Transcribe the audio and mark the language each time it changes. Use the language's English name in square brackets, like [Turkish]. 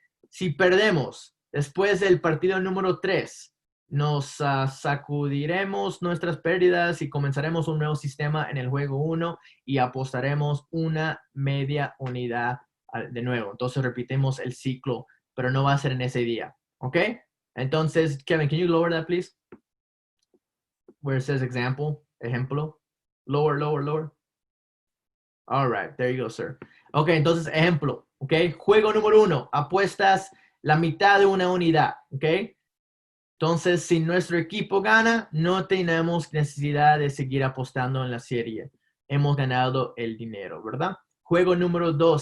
[Spanish] Si perdemos después del partido número 3, nos sacudiremos nuestras pérdidas y comenzaremos un nuevo sistema en el juego 1 y apostaremos una media unidad de nuevo. Entonces repetimos el ciclo, pero no va a ser en ese día, ¿ok? [English] Entonces, Kevin, can you lower that, please? Where it says example, ejemplo. Lower. All right, there you go, sir. [Spanish] Ok, entonces, ejemplo, ok. Juego número 1, apuestas la mitad de una unidad, ok. Entonces, si nuestro equipo gana, no tenemos necesidad de seguir apostando en la serie. Hemos ganado el dinero, ¿verdad? Juego número 2.